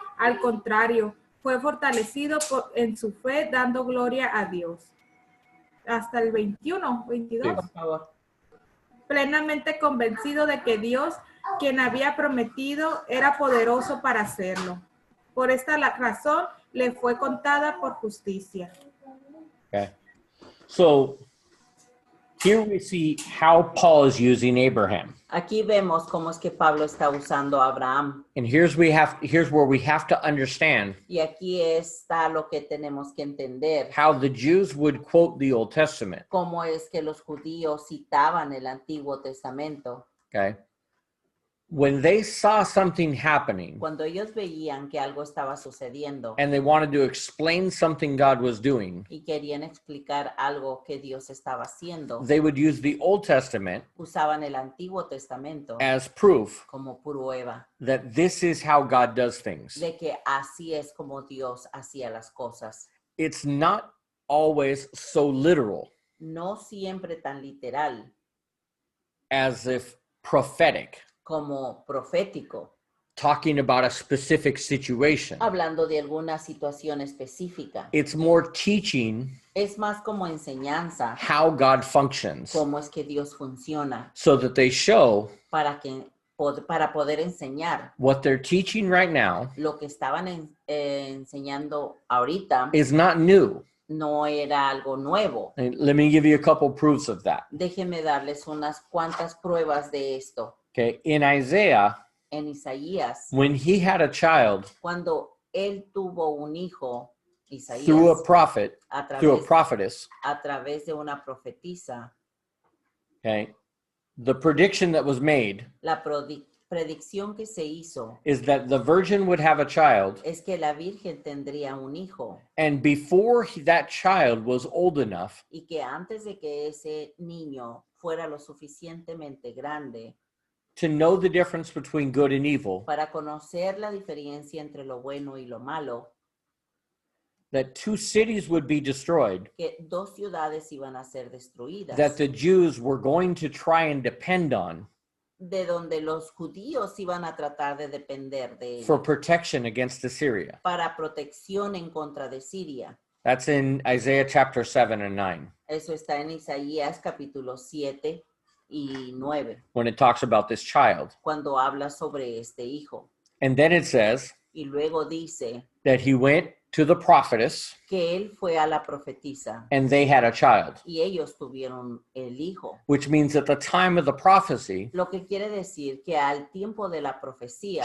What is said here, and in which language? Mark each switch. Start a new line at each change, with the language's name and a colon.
Spanish: Al contrario, fue fortalecido en su fe, dando gloria a Dios. Hasta el 21, 22. Sí. Por favor. Plenamente convencido de que Dios, quien había prometido, era poderoso para hacerlo. Por esta razón le fue contada por justicia.
English: Okay. So here we see how Paul is using Abraham.
Spanish: Aquí vemos cómo es que Pablo está usando a Abraham.
English: And here's where we have to understand
Spanish: Y aquí está lo que tenemos que entender.
English: how the Jews would quote the Old Testament.
Spanish: Cómo es que los judíos citaban el Antiguo Testamento.
English: Okay. When they saw something happening
Spanish: Cuando ellos veían que algo estaba sucediendo
English: and they wanted to explain something God was doing,
Spanish: y querían explicar algo que Dios estaba haciendo,
English: they would use the Old Testament
Spanish: usaban el Antiguo Testamento
English: as proof
Spanish: como prueba
English: that this is how God does things.
Spanish: de que así es como Dios hacía las cosas.
English: It's not always so literal
Spanish: No siempre tan literal
English: as if prophetic,
Spanish: como profético,
English: talking about a specific situation.
Spanish: hablando de alguna situación específica.
English: It's more teaching
Spanish: Es más como enseñanza,
English: how God functions
Spanish: cómo es que Dios funciona,
English: so that they show
Spanish: para poder enseñar
English: what they're teaching right now
Spanish: lo que estaban enseñando ahorita
English: is not new.
Spanish: no era algo nuevo.
English: And let me give you a couple proofs of that.
Spanish: Déjenme darles unas cuantas pruebas de esto.
English: Okay, in Isaiah,
Spanish: En Isaías,
English: when he had a child
Spanish: cuando él tuvo un hijo, Isaías,
English: through a prophet,
Spanish: a
English: through a
Spanish: través,
English: prophetess,
Spanish: a través de una profetisa,
English: okay, the prediction that was made
Spanish: la predicción que se hizo
English: is that the virgin would have a child,
Spanish: es que la Virgen tendría un hijo
English: and before that child was old enough,
Spanish: y que antes de que ese niño fuera lo suficientemente grande
English: to know the difference between good and evil,
Spanish: para conocer la diferencia entre lo bueno y lo malo,
English: that 2 cities would be destroyed,
Spanish: que 2 ciudades iban a ser destruidas,
English: that the Jews were going to try and depend on
Spanish: de donde los judíos iban a tratar de depender de
English: for
Spanish: él
English: protection against Assyria.
Spanish: para protección en contra de Siria.
English: That's in Isaiah chapter 7 and 9,
Spanish: Eso está en Isaías capítulo 7 y 9,
English: when it talks about this child.
Spanish: cuando habla sobre este hijo.
English: And then it says
Spanish: Y luego dice
English: that he went to the prophetess
Spanish: que él fue a la profetisa
English: and they had a child,
Spanish: y ellos tuvieron el hijo.
English: which means at the time of the prophecy,
Spanish: Lo que quiere decir que al tiempo de la profecía,